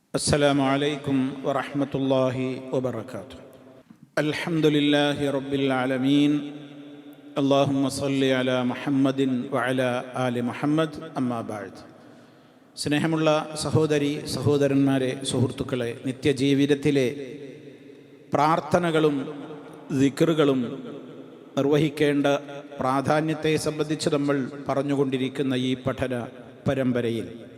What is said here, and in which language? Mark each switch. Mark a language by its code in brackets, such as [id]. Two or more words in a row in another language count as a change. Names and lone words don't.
[ar] السلام عليكم ورحمة الله وبركاته. الحمد لله رب العالمين. اللهم صل على محمد وعلى آل محمد. أما بعد. [ml] സ്നേഹമുള്ള സഹോദരി സഹോദരന്മാരെ, സുഹൃത്തുക്കളെ, നിത്യജീവിതത്തിലെ പ്രാർത്ഥനകളും ദിക്റുകളും നിർവഹിക്കേണ്ട പ്രാധാന്യത്തെ സംബന്ധിച്ച് നമ്മൾ പറഞ്ഞുകൊണ്ടിരിക്കുന്ന ഈ പഠന പരമ്പരയിൽ